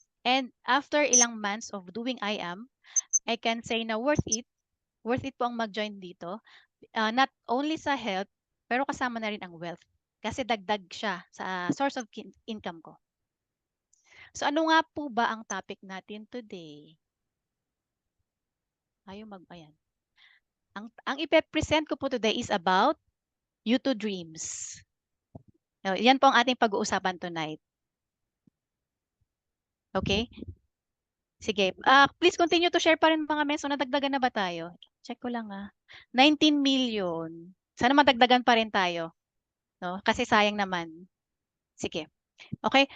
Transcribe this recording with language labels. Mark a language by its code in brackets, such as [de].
[en] And after ilang months of doing I Am, I can say na worth it. [tl] Worth it po ang mag-join dito. [en] Not only [tl] sa health, pero kasama na rin ang wealth. Kasi dagdag siya sa source of income ko. So ano nga po ba ang topic natin today? Ayan. Ang ipe-present ko po today is about YouTube dreams. Yan po ang ating pag-uusapan tonight. Okay? Sige. [en] Please continue to share [tl] pa rin mga men. So nadagdagan na ba tayo? Check ko lang 19 million. Sana madagdagan pa rin tayo. No? Kasi sayang naman. Sige. Okay.